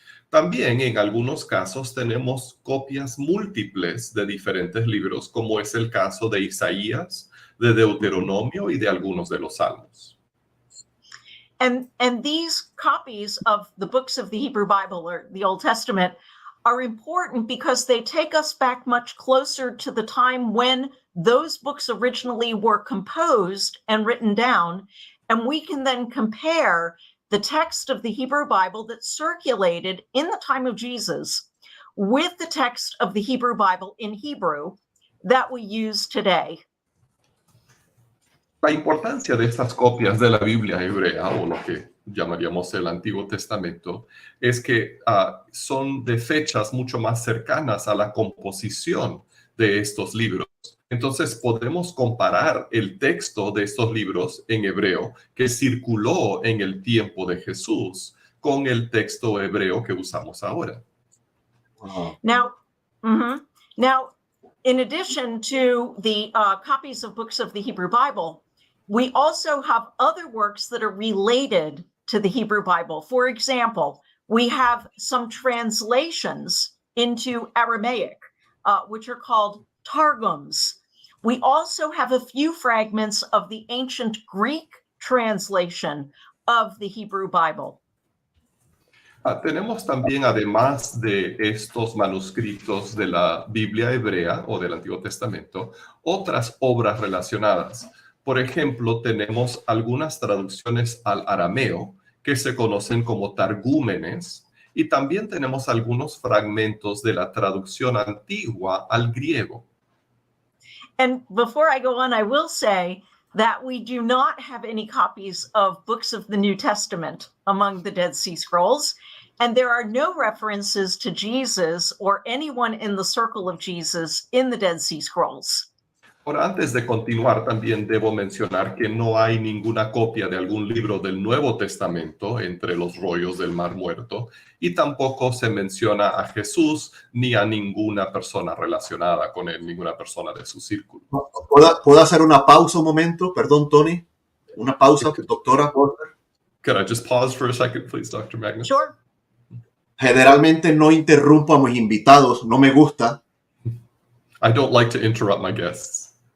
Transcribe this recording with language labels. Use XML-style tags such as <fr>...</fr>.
<es>También en algunos casos tenemos copias múltiples de diferentes libros, como es el caso de Isaías, de Deuteronomio y de algunos de los Salmos.</es> <en>And these copies of the books of the Hebrew Bible, or the Old Testament, are important because they take us back much closer to the time when those books originally were composed and written down, and we can then compare the text of the Hebrew Bible that circulated in the time of Jesus with the text of the Hebrew Bible in Hebrew that we use today.</en> <es>La importancia de estas copias de la Biblia hebrea, o lo que llamaríamos el Antiguo Testamento, es que son de fechas mucho más cercanas a la composición de estos libros. Entonces podemos comparar el texto de estos libros en hebreo que circuló en el tiempo de Jesús con el texto hebreo que usamos ahora.</es> <en>Now, in addition to the copies of books of the Hebrew Bible, we also have other works that are related to the Hebrew Bible. For example, we have some translations into Aramaic, which are called Targums. We also have a few fragments of the ancient Greek translation of the Hebrew Bible.</en> <es>Tenemos también, además de estos manuscritos de la Biblia hebrea o del Antiguo Testamento, otras obras relacionadas. Por ejemplo, tenemos algunas traducciones al arameo que se conocen como targúmenes, y también tenemos algunos fragmentos de la traducción antigua al griego.</es> <en>And before I go on, I will say that we do not have any copies of books of the New Testament among the Dead Sea Scrolls, and there are no references to Jesus or anyone in the circle of Jesus in the Dead Sea Scrolls.</en> <es>Ahora, antes de continuar, también debo mencionar que no hay ninguna copia de algún libro del Nuevo Testamento entre los rollos del Mar Muerto, y tampoco se menciona a Jesús ni a ninguna persona relacionada con él, ninguna persona de su círculo. ¿Puedo hacer una pausa un momento? Perdón, Tony. Una pausa, doctora.</es> <en>Could I just pause for a second, please, Dr. Magness? Sure.</en> <es>Generalmente no interrumpo a mis invitados, no me gusta.</es> <en>I don't like to interrupt my guests.</en>